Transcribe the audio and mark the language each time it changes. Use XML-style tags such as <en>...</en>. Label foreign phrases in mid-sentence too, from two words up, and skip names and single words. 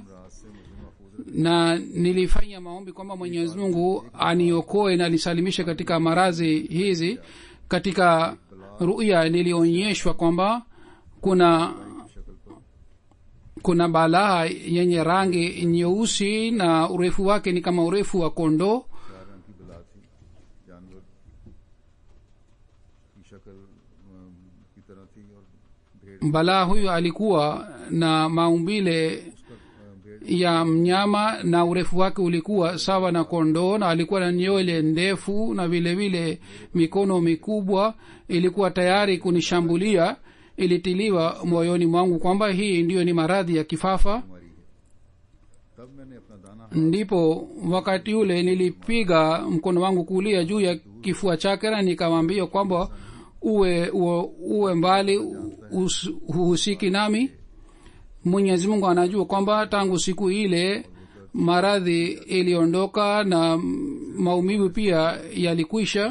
<sw>Na nilifanya maombi kwamba Mwenyezi Mungu aniokoe na nisalimishe katika maradhi hizi. Katika ruya nilionyeshwa kwamba kuna balaa yenye rangi nyeusi na urefu wake ni kama urefu wa kondoo.</sw> <ur>٤ رنگ کی بلا تھی، جانور کی شکل کی طرح تھی اور بھیڑ</ur> <sw>balaa huyu alikuwa na maumbile ya mnyama na urefu wake ulikuwa sawa na kondoo, na alikuwa na nywele ndefu na vile vile mikono mikubwa. ilikuwa tayari kunishambulia. ilitiliwa moyoni mwangu kwamba hii ndiyo ni maradhi ya kifafa.</sw> <ur>ہماری ہے۔ تب میں نے اپنا دانا</ur> <sw>ndipo wakati ule nilipiga mkono wangu kulia juu ya kifua chake na nikamwambia kwamba uwe mbali, huhusiki nami. mwenyezi mungu anajua kwamba tangu siku ile maradhi iliondoka na maumivu pia yalikwisha.</sw>